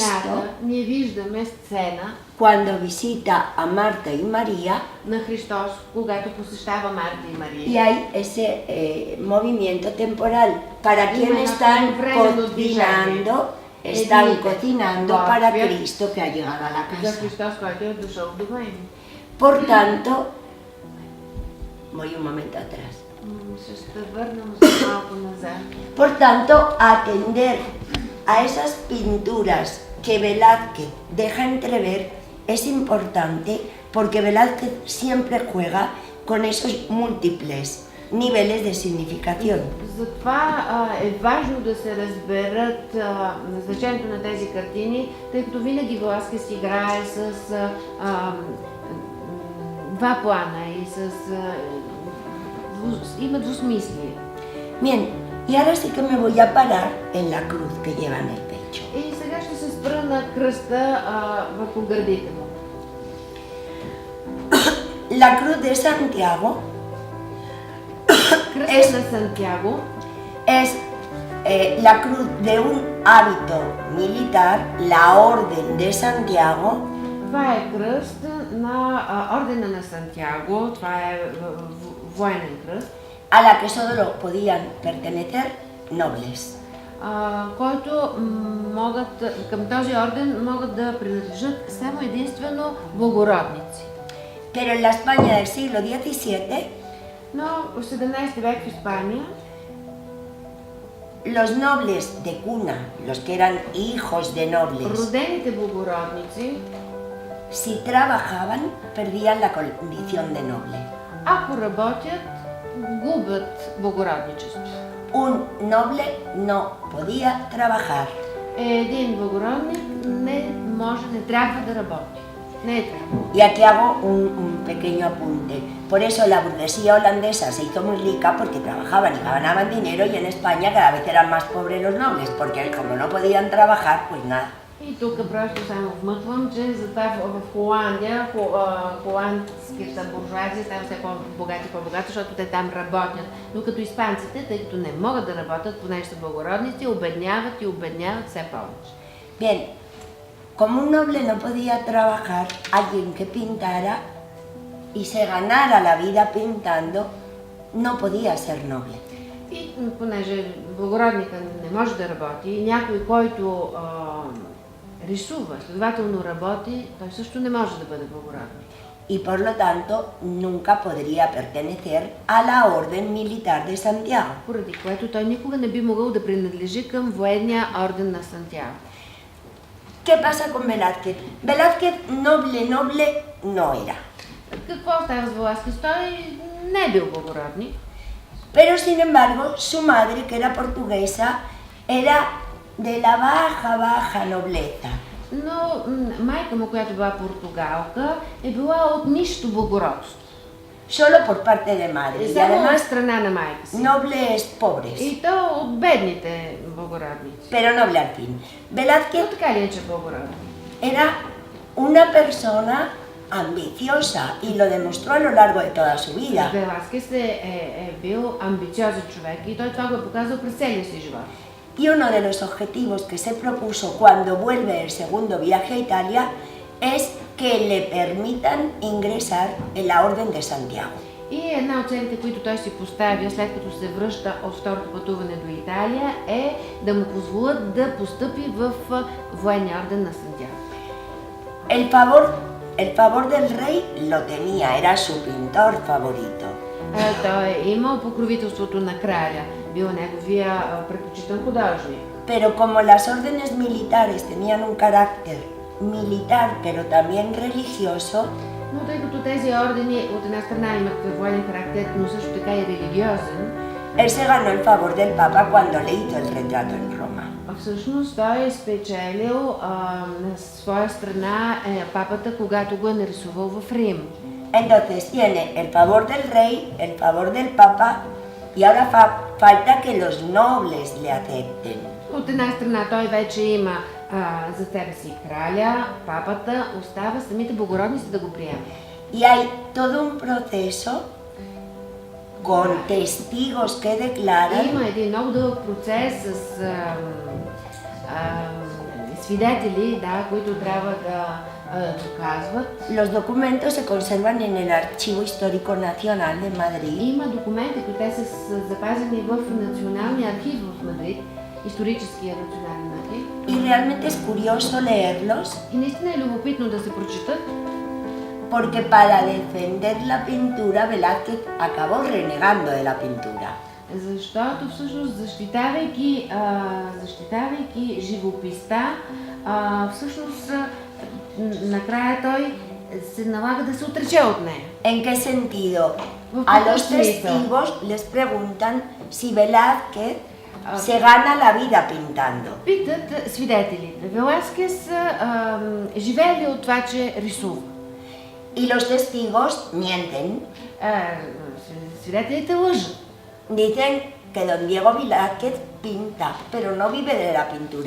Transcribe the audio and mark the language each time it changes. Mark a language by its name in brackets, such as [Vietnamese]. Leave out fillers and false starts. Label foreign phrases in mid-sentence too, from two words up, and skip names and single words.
[Bulgarian] стената ние виждаме сцена [Spanish] cuando visita a Marta y María, [Bulgarian] на Христос, когато посещава Марта и Мария. [Spanish] y hay ese movimiento temporal. ¿Para quién están cocinando? Están cocinando para Cristo que ha llegado a la [Bulgarian] За [Spanish] casa. [Bulgarian] Христос, който е дошъл в дома им. [Spanish] Por tanto, voy un momento atrás. [Bulgarian] Ще се върнем малко назад. [Spanish] Por tanto, atender a esas pinturas que Velázquez deja entrever es importante porque Velázquez siempre juega con esos múltiples niveles de significación. [Bulgarian] Затова е важно да се разберат значението на тези картини, тъй като винаги Велázquez играе с два плана и има двусмислие. [Spanish] Bien, y ahora sí que me voy a parar en la cruz que lleva en el pecho. [Bulgarian] И сега ще се спра на кръста върху гърдите му. [Spanish] La cruz de Santiago [Bulgarian] Кръста на Сантяго [Spanish] es la cruz de un hábito militar, la Orden de Santiago, [Bulgarian] това е кръст на ордена на Сантяго, това е военен кръст, [Spanish] a la que solo podían pertenecer nobles. [Bulgarian] който към този орден могат да принадлежат само единствено благородници. [Spanish] Pero en la España del siglo XVII, [Bulgarian] Но в 17 век в Испания [Spanish] los nobles de cuna, los que eran hijos de nobles, [Bulgarian] родените благородници, [Spanish] si trabajaban, perdían la condición de noble. [Bulgarian] ако работят, губят благородничество. [Spanish] Un noble no podía trabajar. [Bulgarian] Един благородник не трябва да работи. Не трябва. [Spanish] Y aquí hago un pequeño apunte. Por eso la burguesía holandesa se hizo muy rica porque trabajaban y ganaban dinero, y en España cada vez eran más pobres los nobles, porque como no podían trabajar, pues nada. [Bulgarian] И тук просто само вмъквам, че затова в Холандия, холандската буржуазия става все по-богати и по-богати, защото те там работят. Но като испанците, тъй като не могат да работят, понеже са благородници, обедняват и обедняват все повече. [Spanish] Bien, como un noble no podía trabajar, alguien que pintara y se ganara la vida pintando, no podía ser noble. [Bulgarian] И понеже благородника не може да работи, някой, който рисува, следователно работи, той също не може да бъде благородник. [Spanish] Y por lo tanto nunca podría pertenecer a la Orden Militar de Santiago. [Bulgarian] Поради което той никога не би могъл да принадлежи към военния орден на Сантяго. [Spanish] ¿Qué pasa con Velázquez? Velázquez noble no era. [Bulgarian] Какво става с Велázquez? Той не е бил благородник. [Spanish] Pero sin embargo, su madre, que era portuguesa, era de la baja nobleza. [Bulgarian] Но майка му, която била португалка, е била от нищо благородство. [Spanish] Solo por parte de madre. Y [Bulgarian] Само от [Spanish] además, [Bulgarian] страна на майка си. [Spanish] nobles pobres. [Bulgarian] И то от бедните благородници. [Spanish] Pero noble al fin. [Bulgarian] Но [Spanish] Velázquez [Bulgarian] така ли е, че благородник? [Spanish] era una persona ambiciosa y lo demostró a lo largo de toda su vida. [Bulgarian] Велázquez е бил амбициозен човек и той това го е показал през целия си живот. [Spanish] Y uno de los objetivos que se propuso cuando vuelve el segundo viaje a Italia es que le permitan ingresar en la Orden de Santiago. [Bulgarian] И една от целите, които той си поставя след като се връща от второто пътуване до Италия, е да му позволят да постъпи в военния орден на Сантяго. [Spanish] El favor del rey lo tenía, era su pintor favorito. [Bulgarian] Той е имал покровителството на краля, бил неговия предпочитан художник. [Spanish] Pero como las órdenes militares tenían un carácter militar, pero también religioso, [Bulgarian] Но тъй като тези ордени от една страна имат военен характер, но също така и религиозен, [Spanish] él se ganó el favor del Papa cuando le hizo el retrato en Roma. [Bulgarian] всъщност той е спечелил на своя страна папата, когато го е нарисувал в Рим. [Spanish] Entonces tiene el favor del rey, el favor del Papa, y ahora falta que los nobles le acepten. [Bulgarian] От една страна той вече има за себе си краля, папата, остава самите благородници да го приемат. [Spanish] Y hay todo un proceso con testigos que declaran. [Bulgarian] Има един много дълъг процес с свидетели, които трябва да доказват. [Spanish] Los documentos se conservan en el Archivo Histórico Nacional de Madrid. [Bulgarian] Има документи, които са запазени в Националния архив в Мадрид, историческия национален архив. [Spanish] Y realmente es curioso leerlos. [Bulgarian] И наистина е любопитно да се прочитат. [Spanish] Porque para defender la pintura, Velázquez acabó renegando de la pintura. [Bulgarian] Защото всъщност защитавайки живописта, всъщност накрая той се налага да се отрече от нея. [Spanish] ¿En qué sentido? A los testigos les preguntan si Velázquez se gana la vida pintando. [Bulgarian] Питат свидетелите, Велázquez живее ли от това, че рисува? [Spanish] Y los testigos mienten. [Bulgarian] Свидетелите лъжат. [Spanish] Dicen que don Diego Velázquez pinta, pero no vive de la pintura.